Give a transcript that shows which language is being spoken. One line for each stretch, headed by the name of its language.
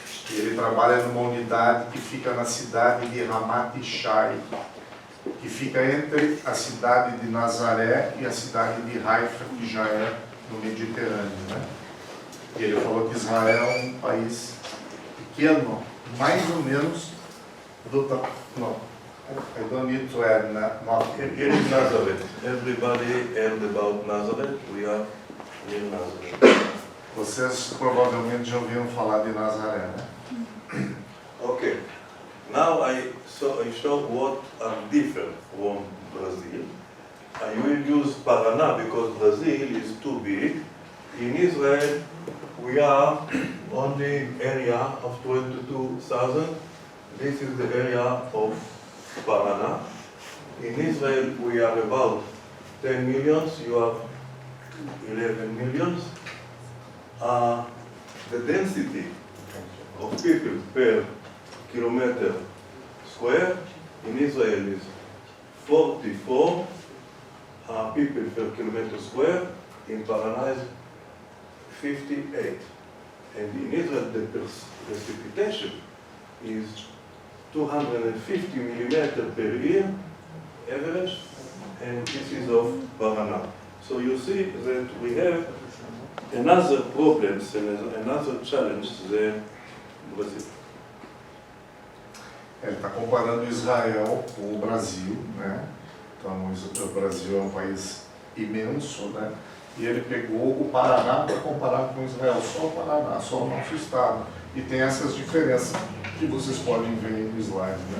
Portuguese: E ele trabalha numa unidade que fica na cidade de Ramat Shai, que fica entre a cidade de Nazaré e a cidade de Haifa, que já é no Mediterrâneo, né? E ele falou que Israel é um país pequeno, mais ou menos do tamanho. Não,
English: I don't need to add nothing. Here is Nazareth. Everybody heard about Nazareth. We are near Nazareth.
Portuguese: Vocês provavelmente já ouviram falar de Nazaré, né? Okay.
English: Now I show what are different from Brazil. I will use Paraná because Brazil is too big. In Israel, we are on the area of 22,000. This is the area of Paraná. In Israel, we are about 10 millions. You are 11 millions. The density of people per kilometer square in Israel is 44 people per kilometer square. In Paraná is 58. And in Israel, the precipitation is 250 millimeters per year, average, and this is of Paraná. So you see that we have another problems and another challenge than Brazil.
Portuguese: Ele está comparando Israel com o Brasil, né? Então, o Brasil é um país imenso, né? E ele pegou o Paraná para comparar com Israel, só o Paraná, só o nosso estado. E tem essas diferenças que vocês podem ver aí no slide, né?